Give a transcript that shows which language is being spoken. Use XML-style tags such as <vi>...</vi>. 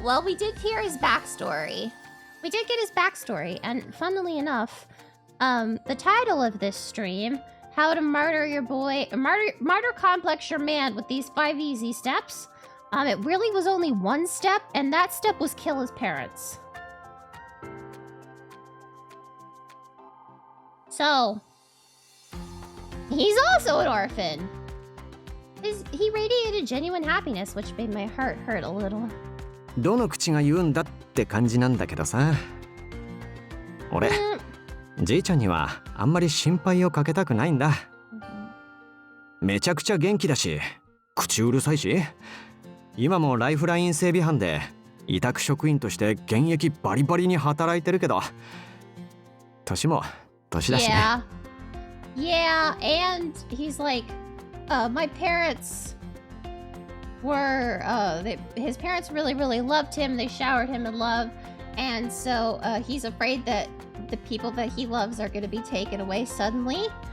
<en>Well, we did hear his backstory. We did get his backstory, and funnily enough, the title of this stream, How to Murder Your Boy, Martyr Complex Your Man with these 5 easy steps, it really was only one step, and that step was kill his parents. So, he's also an orphan. He radiated genuine happiness, which made my heart hurt a little.</en> <ja>どの口が言うんだって感じなんだけどさ。俺、じいちゃんにはあんまり心配をかけたくないんだ。めちゃくちゃ元気だし、口うるさいし、今もライフライン整備班で委託職員として現役バリバリに働いてるけど、年も年だしね。</ja> <en>Yeah, and he's like, my parents were, his parents really, really loved him. They showered him in love. And so he's afraid that the people that he loves are going to be taken away suddenly.</en>